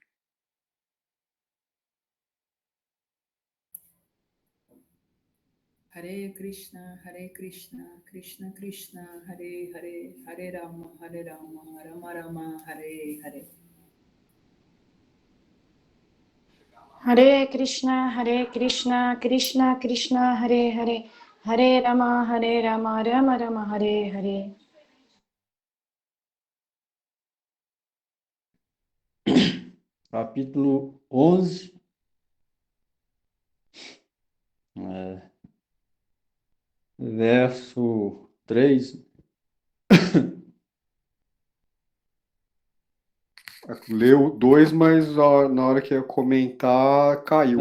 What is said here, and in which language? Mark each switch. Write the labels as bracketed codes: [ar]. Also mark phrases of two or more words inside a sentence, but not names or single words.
[sa] Hare Krishna, Krishna Krishna, Hare Hare, Hare Rama, Rama Rama, Hare Hare. Hare Krishna, Krishna Krishna, Hare Hare, Hare Rama, Rama Rama, Hare Hare. [pt] Capítulo 11, verso 3. Leu dois, mas na hora que ia comentar, caiu.